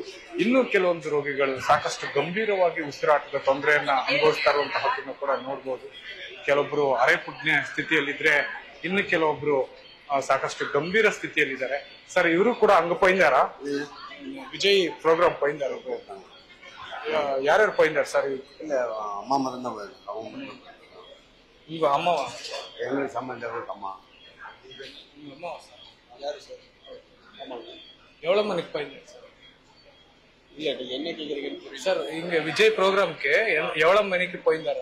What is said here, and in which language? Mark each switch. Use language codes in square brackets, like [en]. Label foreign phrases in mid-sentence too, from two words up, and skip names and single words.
[kn] ಇನ್ನು ಕೆಲವೊಂದು ರೋಗಿಗಳು ಸಾಕಷ್ಟು ಗಂಭೀರವಾಗಿ ಉಸಿರಾಟದ ತೊಂದರೆಯನ್ನ ಅನುಭವಿಸ್ತಾ ಇರುವಂತಹದನ್ನು ಕೂಡ ನೋಡ್ಬೋದು. ಕೆಲವೊಬ್ರು ಅರೆಪುಜ್ಞೆ ಸ್ಥಿತಿಯಲ್ಲಿದ್ರೆ, ಇನ್ನು ಕೆಲವೊಬ್ರು ಸಾಕಷ್ಟು ಗಂಭೀರ ಸ್ಥಿತಿಯಲ್ಲಿದ್ದಾರೆ. [ta] சார், இவரு கூட அங்க போயிருந்தாரா? விஜய் ப்ரோக்ராம் போயிருந்தாரா? யார்யாரு போயிருந்தாரா சார்? அம்மா மட்டும் தான் போயிருக்கு. அவங்க உங்க அம்மாவா? எங்களுக்கு சம்பந்தம் அம்மா. உங்க அம்மாவா சார்? யாரு சார்? எவ்வளவு மணிக்கு போயிருந்தீங்க சார்? இல்ல, என்ன கேக்குறீங்கன்னு சார், இங்க விஜய் ப்ரோக்ராம்க்கு எவ்வளவு மணிக்கு போயிருந்தாரு?